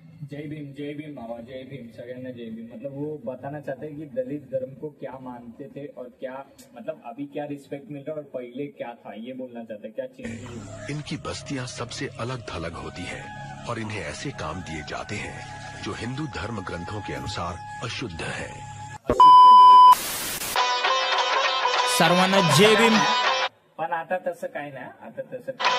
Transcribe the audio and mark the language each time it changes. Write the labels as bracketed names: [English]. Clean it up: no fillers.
[Marathi] जय भीम, जय भीम बाबा, जय भीम, सगळ्यांना जय भीम. [Hindi] मतलब वो बताना चाहते हैं कि दलित धर्म को क्या मानते थे और क्या मतलब अभी क्या रिस्पेक्ट मिल रहा है और पहले क्या था, ये बोलना चाहते हैं. क्या चेंज? इनकी बस्तियां सबसे अलग थलग होती हैं और इन्हें ऐसे काम दिए जाते हैं जो हिंदू धर्म ग्रंथों के अनुसार अशुद्ध है। [Marathi] सर्वांना जय भीम. पण आता तसं काय नाही, आता तसं